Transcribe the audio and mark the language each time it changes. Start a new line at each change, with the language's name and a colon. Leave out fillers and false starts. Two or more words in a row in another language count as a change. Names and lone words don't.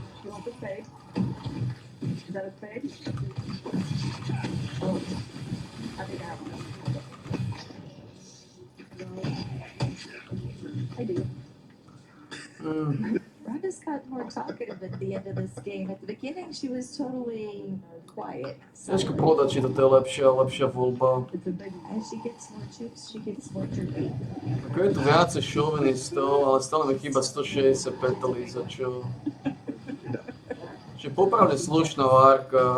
English: You want the spade? Is that a spade? Oh, I think I have one. I do. Rhonda's got more talkative at the end of this game. At the beginning, she was totally quiet.
Slovak: Ťažko povedať, či toto je lepšia voľba.
English: As she gets more chips, she gets more tricky.
Slovak: Ako je tu viacej šovinistov, ale stále mi chýba 165 za čo. Čiže popravde slušná várka.